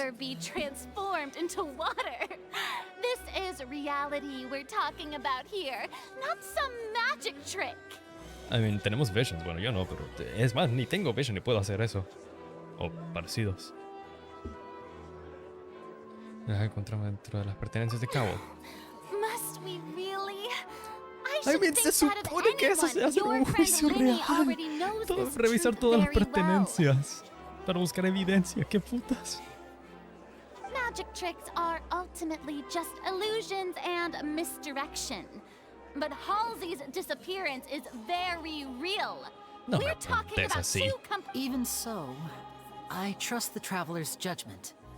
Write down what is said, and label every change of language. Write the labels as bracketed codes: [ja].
[en] ever be transformed into water? This is reality we're talking about here, not some magic trick. I mean, [es] tenemos visions. Bueno, yo no, pero es más, ni tengo vision ni puedo hacer eso. O parecidos. Las encontramos dentro de las pertenencias de Cowell. [en] Must we really? I mean, [es] se supone que eso se hace en un juicio real. Revisar todas las pertenencias. Para buscar evidencia. ¿Qué putas? [en] Magic tricks are ultimately just illusions and misdirection. But Halsey's disappearance is very real. No We're talking about two Even so, I trust the traveler's judgment.